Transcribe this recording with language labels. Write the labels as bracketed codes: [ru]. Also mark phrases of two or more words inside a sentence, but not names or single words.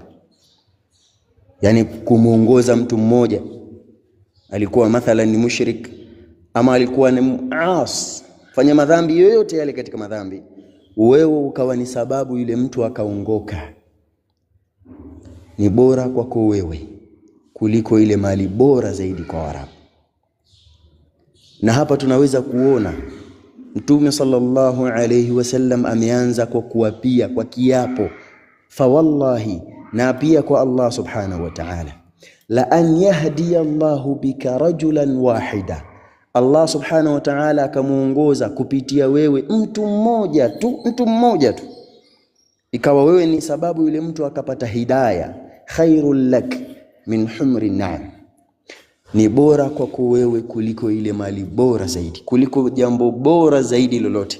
[sw] Yani kumuongoza mtu mmoja, alikuwa mathalan ni mushrik ama alikuwa ni muas, fanya madhambi yoyote yale katika madhambi, wewe ukawa ni sababu yule mtu akaongoka, ni bora kwako wewe kuliko ile mali bora zaidi kwa Waarabu. Na hapa tunaweza kuona Mtume [ar] صلى الله عليه وسلم [sw] ameanza kwa kuapia kwa kiapo, [ar] فوالله, [sw] na pia kwa Allah [ar] سبحانه وتعالى, لأن يهدي الله بك رجلا واحدا, [sw] Allah [ar] سبحانه وتعالى [sw] akamuongoza kupitia wewe mtu mmoja tu, ikawa wewe ni sababu yule mtu akapata hidayah. [ar] خير لك من حمر النعم, [sw] ni bora kwako wewe kuliko ile mali bora zaidi, kuliko jambo bora zaidi lolote.